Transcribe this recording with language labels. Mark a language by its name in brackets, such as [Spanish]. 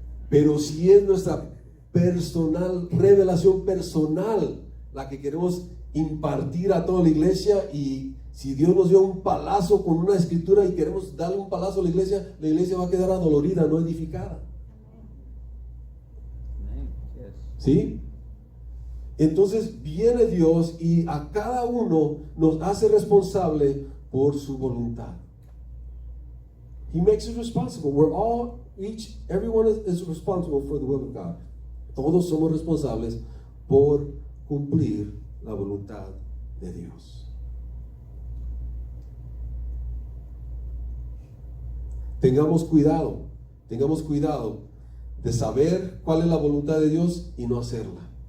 [Spanish] Pero si es nuestra personal, revelación personal, la que queremos impartir a toda la iglesia, y si Dios nos dio un palazo con una escritura y queremos darle un palazo a la iglesia va a quedar adolorida, no edificada. Amén. Yes. ¿Sí? Entonces viene Dios y a cada uno nos hace responsable por su voluntad. [English] He makes us responsible. Everyone is responsible for the will of God. [Spanish] Todos somos responsables por cumplir la voluntad de Dios. Tengamos cuidado de saber cuál es la voluntad de Dios y no hacerla.